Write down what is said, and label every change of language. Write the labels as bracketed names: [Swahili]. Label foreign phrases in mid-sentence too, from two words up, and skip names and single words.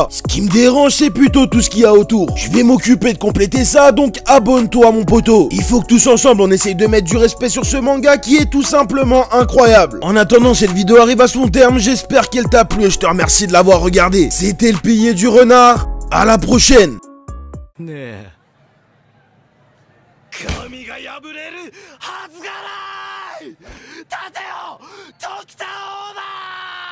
[French] Ce qui me dérange, c'est plutôt tout ce qu'il y a autour. Je vais m'occuper de compléter ça, donc abonne-toi mon poteau. Il faut que tous ensemble, on essaye de mettre du respect sur ce manga qui est tout simplement incroyable. En attendant, cette vidéo arrive à son terme, j'espère qu'elle t'a plu et je te remercie de l'avoir regardé. C'était le pilier du renard. À la prochaine. [Japanese] 神が破れるはずがない立てよ時田オーバー